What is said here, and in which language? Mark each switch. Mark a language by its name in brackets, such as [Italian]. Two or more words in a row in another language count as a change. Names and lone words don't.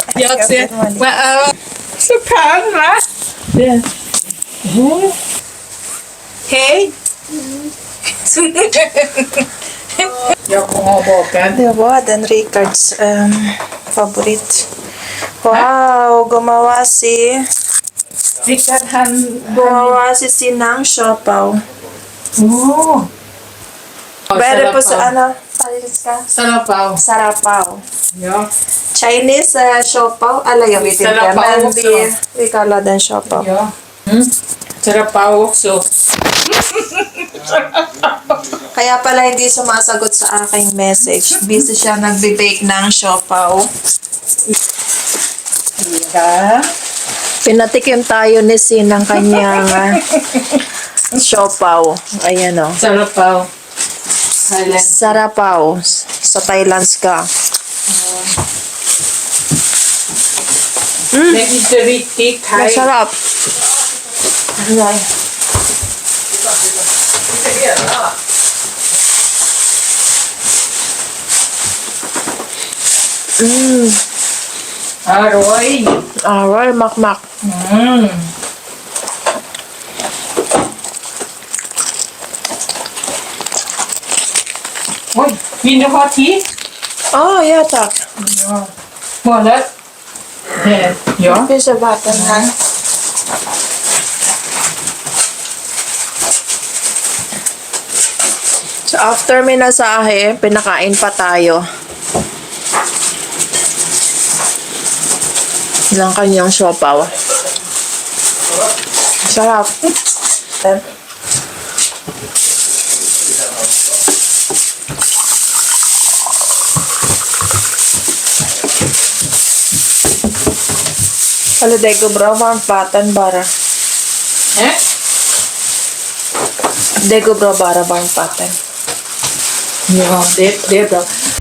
[Filipino] se. Mali. [Swedish] Så kan va? Hej! Jag kommer att baka. Det var den Ricards favorit. Wow, Rickard han... [Filipino] gumawa si Sinang Siopaw. Oh. Pwede po sa ano, Sarapaw. Sarapaw. [Swedish] Ja. Chinese siopaw, jag vet inte, [Filipino] Sarapaw [Swedish] men också. vi kallar den siopaw. Ja. Sarapaw också. [Filipino] Kaya pala hindi sumasagot sa aking message. Busy siya nagbe-bake ng siopaw. [Swedish] Ja. [Filipino] Pinatikim tayo ni Sin ng kanyang siopaw. Ayan o. Sarapaw. Thailand. Sarapaw. Sa Thailand ka. [Swedish] Men inte riktigt thai. [Filipino] Masarap. Ay. [Thai] Aroy. Aroy, makmak. [Swedish] Oj, vill du ha te? Ja tack. Ja. Målet? Ja. Finns det vatten här? [English] So after [Filipino] minasahe, pinakain pa tayo. Ng kanyang siopaw. Sarap. [Swedish] Eller det går bra varmt vatten bara. Det går bra bara varmt vatten. Ja, det är bra.